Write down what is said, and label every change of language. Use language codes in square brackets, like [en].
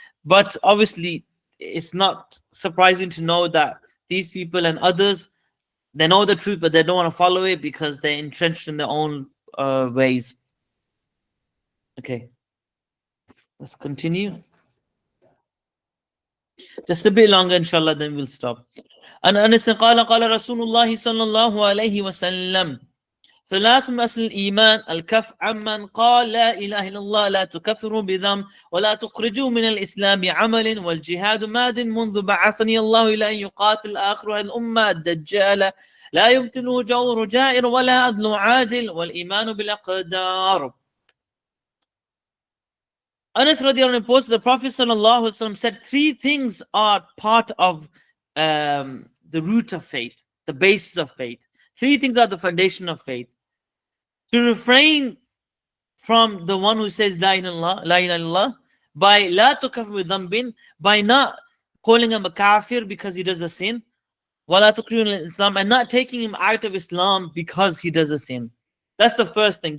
[en] But obviously, it's not surprising to know that these people and others They know the truth, but they don't want to follow it because they're entrenched in their own ways. Okay, let's continue. Just a bit longer, inshallah, then we'll stop. [ar] عن أنس قال قال رسول الله صلى الله عليه وسلم ثلاث من أصل الإيمان الكف عمن قال لا إله إلا الله لا تكفروا بذنب ولا تخرجوا من الإسلام بعمل والجهاد ماد منذ بعثني الله إلى أن يقاتل آخر الأمة الدجال لا يبتل جور جائر ولا عدل عادل والإيمان بالأقدار. [en] Anas radiallahu anhu reports the Prophet sallallahu alaihi wasallam said three things are part of the root of faith, the basis of faith. Three things are the foundation of faith. To refrain from the one who says La ilaha illallah, by [ar] la tukafir [en] with dhanbin, by not calling him a kafir because he does a sin, [ar] wala tukrihun Islam, [en] and not taking him out of Islam because he does a sin. That's the first thing.